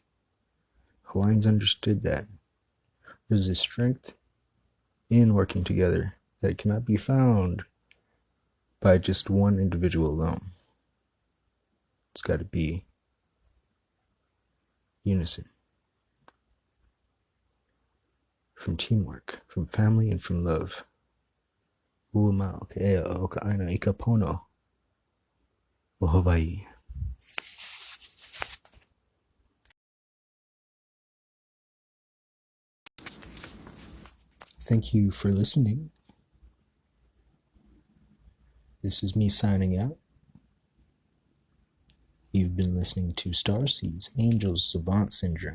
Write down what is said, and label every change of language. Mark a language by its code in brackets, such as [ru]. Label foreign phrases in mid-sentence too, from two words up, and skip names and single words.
[en] Hawaiians understood that. There's a strength in working together that cannot be found by just one individual alone. It's got to be unison, from teamwork, from family, and from love. [haw] Uuma o ke ea o ka aina I ka pono o Hawaii. [en] Thank you for listening. This is me signing out. You've been listening to Starseeds, Angels, Savant Syndrome.